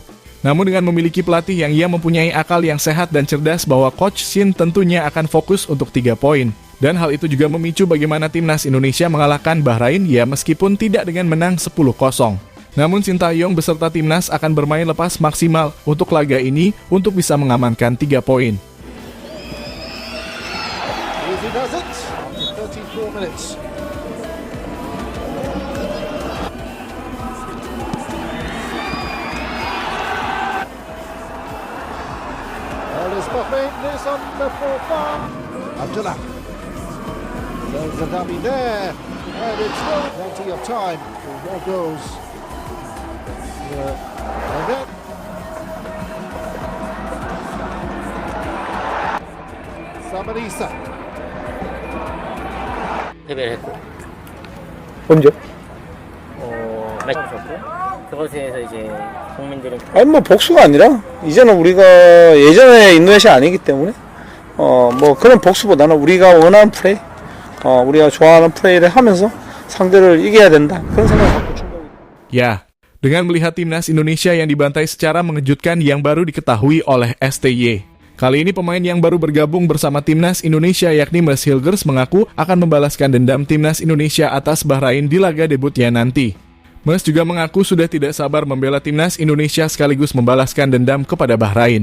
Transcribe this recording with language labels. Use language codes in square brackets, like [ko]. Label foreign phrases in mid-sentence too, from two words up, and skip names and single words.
[id] Namun dengan memiliki pelatih yang ia mempunyai akal yang sehat dan cerdas bahwa Coach Shin tentunya akan fokus untuk 3 poin. Dan hal itu juga memicu bagaimana timnas Indonesia mengalahkan Bahrain ya meskipun tidak dengan menang 10-0. Namun Shin Tae-yong beserta timnas akan bermain lepas maksimal untuk laga ini untuk bisa mengamankan 3 poin. [en] Easy does it. 34 minutes. Alice Bahrain is on the forefront. Abdullah. There's the dummy there. And it's still plenty of time for more goals. And then Samanisa. [ko] 패배를 했고 언제? 매치 졌고 그것에 대해서 이제 국민들은 아니 뭐 복수가 아니라 이제는 우리가 예전에 인도네시아 아니기 때문에 뭐 그런 복수보다는 우리가 원하는 플레이, 우리가 좋아하는 플레이를 하면서 상대를 이겨야 된다 그런 생각을 갖고 충분히. [id] Ya, dengan melihat timnas Indonesia yang dibantai secara mengejutkan yang baru diketahui oleh STY. Kali ini pemain yang baru bergabung bersama timnas Indonesia yakni Mes Hilgers mengaku akan membalaskan dendam timnas Indonesia atas Bahrain di laga debutnya nanti. Mes juga mengaku sudah tidak sabar membela timnas Indonesia sekaligus membalaskan dendam kepada Bahrain.